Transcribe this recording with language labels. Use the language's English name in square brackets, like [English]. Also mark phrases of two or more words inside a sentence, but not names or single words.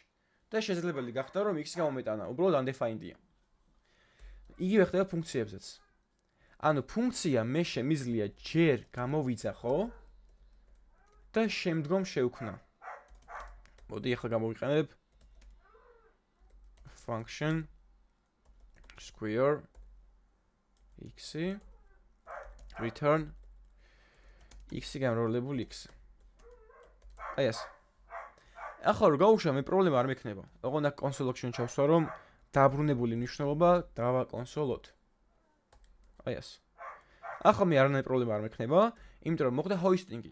[Georgian] და შესაძლებელი გახდა რომ x გამომეტანა, უბრალოდ undefined-ია. იგივე ხდება ფუნქციებზეც. ანუ ფუნქცია მე შემიძლია ჯერ გამოვიძახო და შემდგომ შევქმნა. მოდი ახლა გამოვიყენებ [English] function square x return x [Georgian] გამრავლებული x. აი ეს. ახლა რო გავუშვა მე პრობლემა არ მექნება. ოღონდ აქ console-ში ჩავსვა რომ დაბრუნებული მნიშვნელობა დავაკონსოლოთ. აი ეს. ახლა მე არანაირი პრობლემა არ მექნება, იმიტომ რომ მოხდა hosting-ი.